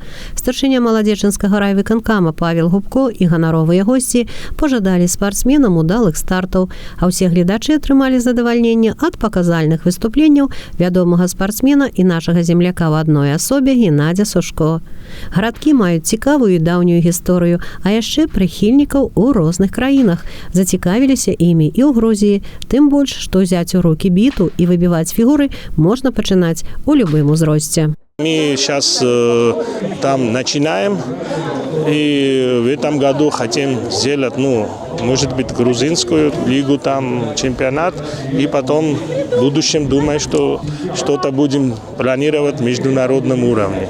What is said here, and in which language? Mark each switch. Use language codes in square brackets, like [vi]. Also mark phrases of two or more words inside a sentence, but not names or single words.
[be] Старшыня маладзечынскага райвыканкама Павел Губко і ганаровыя госці пажадалі спартсменам удалых стартаў, а ўсе гледачы атрымалі задавальненне ад паказальных выступленняў вядомага спартсмена і нашага земляка ў адной асобе Геннадзя Сушко. Гарадкі маюць цікавую і даўнюю гісторыю, а яшчэ прыхільнікаў у розных краінах. Зацікавіліся імі і ў Грузіі, тым больш, што ўзяць у рукі біту і выбіваць фігуры можна пачынаць у любым узросце. [ru] Мы сейчас там начинаем, и в этом году хотим сделать, может быть, грузинскую лигу, там чемпионат, и потом в будущем думаю, что что-то будем планировать на международном уровне.